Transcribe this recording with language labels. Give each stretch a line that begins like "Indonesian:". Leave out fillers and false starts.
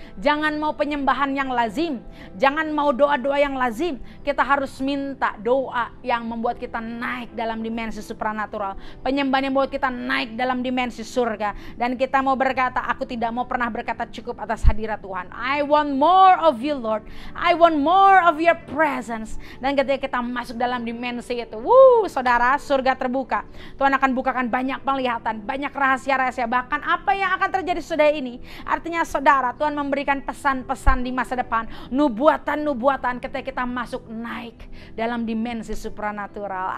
Indonesian: Jangan mau penyembahan yang lazim, jangan mau doa-doa yang lazim. Kita harus minta doa yang membuat kita naik dalam dimensi supranatural, penyembahan yang membuat kita naik dalam dimensi surga. Dan kita mau berkata, aku tidak mau pernah berkata cukup atas hadirat Tuhan.
English: I want more of you Lord, I want more of your presence.
Indonesian: Dan ketika kita masuk dalam dimensi itu, saudara, surga terbuka. Tuhan akan bukakan banyak penglihatan, banyak rahasia-rahasia, bahkan apa yang akan terjadi sudah ini. Artinya saudara, Tuhan memberikan pesan-pesan di masa depan, nubuatan-nubuatan ketika kita masuk naik dalam dimensi supranatural.